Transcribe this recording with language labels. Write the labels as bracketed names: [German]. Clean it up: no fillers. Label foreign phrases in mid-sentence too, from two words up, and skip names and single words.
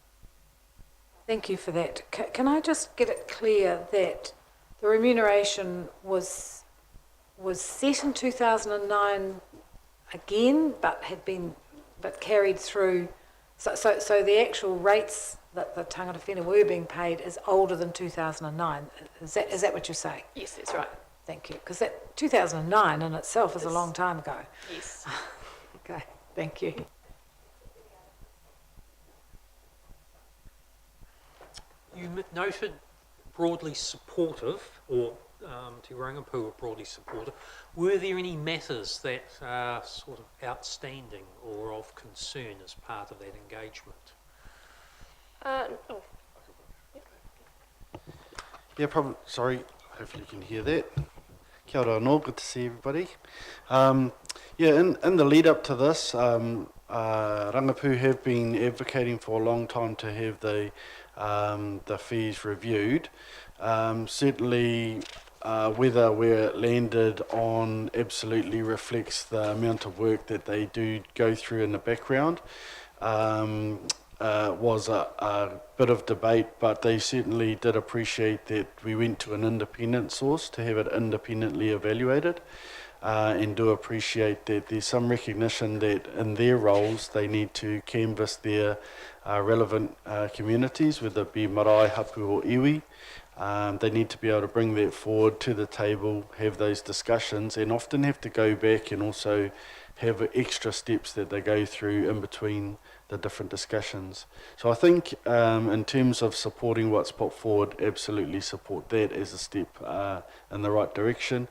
[English] Thank you for that. Can I just get it clear that the remuneration was set in 2009 again, but carried through. So the actual rates that the [Māori] tangata whenua [English] were being paid is older than 2009. Is that what you're saying? Yes, that's right. Thank you. Because that 2009 in itself is a long time ago. Yes. Okay. Thank you. You noted broadly supportive, or Te Rangipu were broadly supportive. Were there any matters that are sort of outstanding or of concern as part of that engagement? Yeah, probably. Sorry, hopefully you can hear that. [Māori] Kia ora anō, [English] good to see everybody. In the lead up to this, Rangipu have been advocating for a long time to have the fees reviewed. Certainly, whether where it landed on absolutely reflects the amount of work that they do go through in the background. Was a bit of debate, but they certainly did appreciate that we went to an independent source to have it independently evaluated, and do appreciate that there's some recognition that in their roles they need to canvass their relevant communities, whether it be marae, hapu or iwi. They need to be able to bring that forward to the table, have those discussions, and often have to go back and also have extra steps that they go through in between the different discussions. So I think in terms of supporting what's put forward, absolutely support that as a step in the right direction.